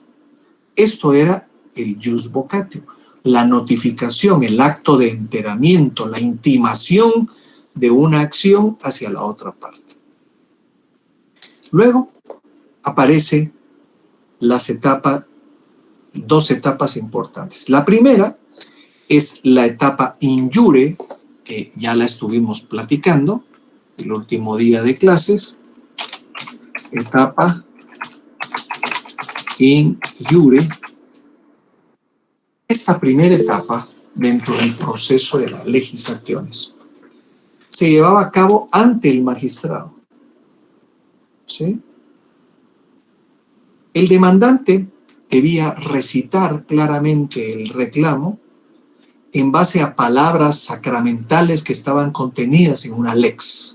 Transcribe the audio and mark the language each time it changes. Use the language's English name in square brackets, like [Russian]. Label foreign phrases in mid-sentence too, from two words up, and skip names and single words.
[Spanish] Esto era el [Latin] jus vocatio, [Spanish] la notificación, el acto de enteramiento, la intimación de una acción hacia la otra parte. Luego aparece dos etapas importantes. La primera es la etapa [Latin] in iure, [Spanish] que ya la estuvimos platicando el último día de clases. [Latin] Etapa in iure. [Spanish] Esta primera etapa dentro del proceso de las legislaciones se llevaba a cabo ante el magistrado. ¿Sí? El demandante debía recitar claramente el reclamo en base a palabras sacramentales que estaban contenidas en una lex.